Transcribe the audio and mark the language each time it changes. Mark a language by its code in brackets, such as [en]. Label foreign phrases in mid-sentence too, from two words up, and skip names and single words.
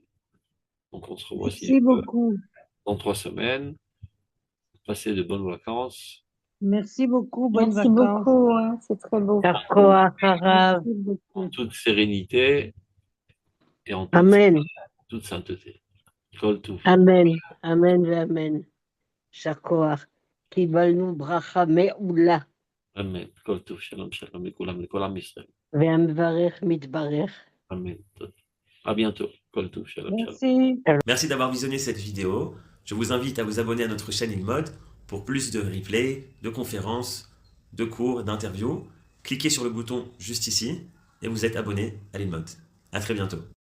[fr] Donc, on se revoit si Merci Dieu veut, beaucoup. dans 3 semaines. Passez de bonnes vacances. Merci beaucoup. Bonnes Merci vacances. beaucoup, hein, c'est très beau. [he] יישר כח הרב. [fr] Merci beaucoup. En toute sérénité et en Amen. toute sainteté. [he] כל טוב. Amen. Amen ואמן. שכוח. קיבלנו ברכה מעולה. Amen. כל טוב שלום שלום, לכל עם ישראל. והמברך מתברך. [fr] Amen. À bientôt. [he] כל טוב שלום שלום. [fr] Merci. Merci d'avoir visionné cette vidéo. Je vous invite à vous abonner à notre chaîne InMode pour plus de replays, de conférences, de cours, d'interviews. Cliquez sur le bouton juste ici et vous êtes abonné à l'InMode. À très bientôt.